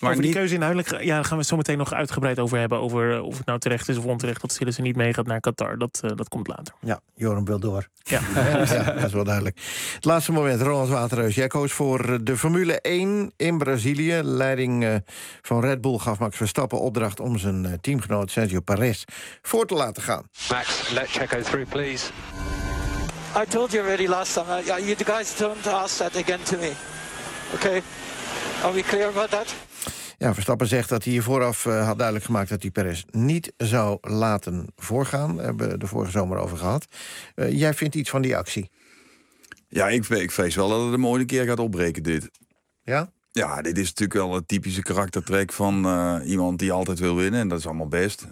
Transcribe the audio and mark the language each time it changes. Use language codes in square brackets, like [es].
[nl] Maar over die keuze inhoudelijk gaan we zo meteen nog uitgebreid over hebben. Over of het nou terecht is of onterecht dat Sillissen niet meegaat naar Qatar. Dat komt later. Ja, Joram wil door. Ja. Ja, dat is wel duidelijk. Het laatste moment, Ronald Waterhuis. Jij koos voor de Formule 1 in Brazilië. Leiding van Red Bull gaf Max Verstappen opdracht om zijn teamgenoot Sergio Perez voor te laten gaan. [en] Max, let Checo through, please. I told you already last time. You guys don't ask that again to me. Okay? Are we clear about that? [nl] Ja, Verstappen zegt dat hij vooraf had duidelijk gemaakt dat hij Perez niet zou laten voorgaan. Daar hebben we de vorige zomer over gehad. Jij vindt iets van die actie? Ja, ik vrees wel dat het een mooie keer gaat opbreken, dit. Ja? Ja, dit is natuurlijk wel het typische karaktertrek van iemand die altijd wil winnen. En dat is allemaal best.